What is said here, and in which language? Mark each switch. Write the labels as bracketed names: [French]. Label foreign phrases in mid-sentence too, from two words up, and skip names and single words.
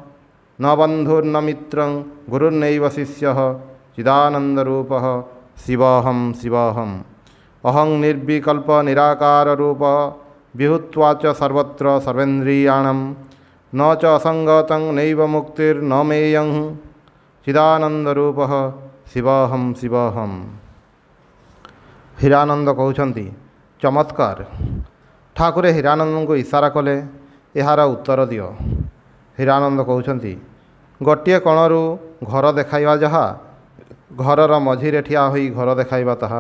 [Sanskrit] न बन्धुर्न मित्रं गुरुर्नैव शिष्यः चिदानन्दरूपः शिवोहं शिवोहम् अहं निर्विकल्प निराकाररूपः विहुत्वा च सर्वत्र सर्वेन्द्रियाणां न च असङ्गतं नैव मुक्तिर्न मेयं चिदानन्दरूपः शिवोहं शिवोहम्। [Odia] ହୀରାନନ୍ଦ କହୁଛନ୍ତି, ଚମତ୍କାର। ଠାକୁରେ ହୀରାନନ୍ଦଙ୍କୁ ଇସାରା କଲେ, ଏହାର ଉତ୍ତର ଦିଅ। ହୀରାନନ୍ଦ କହୁଛନ୍ତି, ଗୋଟିଏ କୋଣରୁ ଘର ଦେଖାଇବା ଯାହା, ଘରର ମଝିରେ ଠିଆ ହୋଇ ଘର ଦେଖାଇବା ତାହା।